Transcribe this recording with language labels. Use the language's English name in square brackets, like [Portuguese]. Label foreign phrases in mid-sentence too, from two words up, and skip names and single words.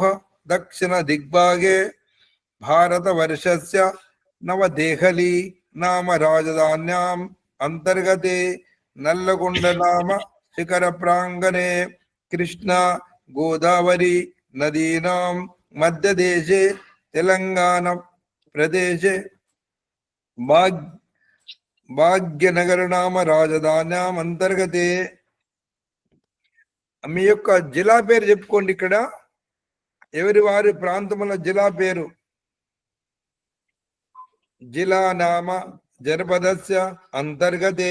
[Sanskrit] दक्षिण दिग्भागे भारतवर्षस्य नवदेहली नाम राजधान्याम् अंतर्गते नल्लगुंड नाम शिखर प्रांगणे कृष्णा गोदावरी नदीनां मध्यदेशे तेलंगाना प्रदेशे భాగ్యనగర నామ రాజధాన్యాం అంతర్గతే. [Telugu] మీ యొక్క జిల్లా పేరు చెప్పుకోండి. ఇక్కడ ఎవరి వారి ప్రాంతముల జిల్లా పేరు. [Sanskrit] జిల్లా నామ జనపదస్య అంతర్గతే.